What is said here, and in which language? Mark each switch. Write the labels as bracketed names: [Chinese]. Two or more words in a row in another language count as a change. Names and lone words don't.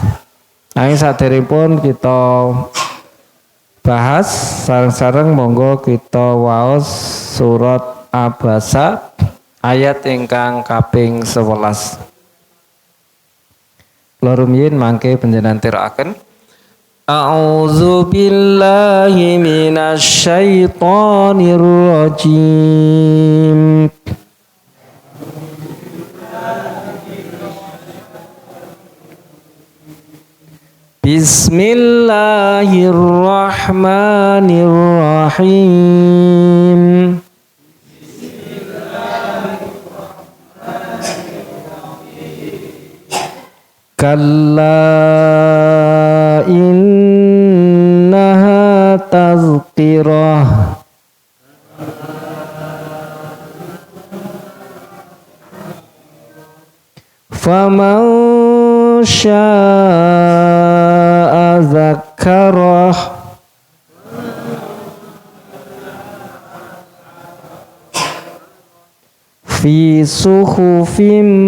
[Javanese] Nanging saderengipun kita bahas sareng-sareng monggo kita waos surat Abasa ayat ingkang kaping 11. Kula rumiyin mangke panjenengan tirakaken. [Arabic] أعوذ بالله من الشيطان الرجيم. بسم الله الرحمن الرحيم. كلا إنها تذكرة فمن شاء ذكره في صحف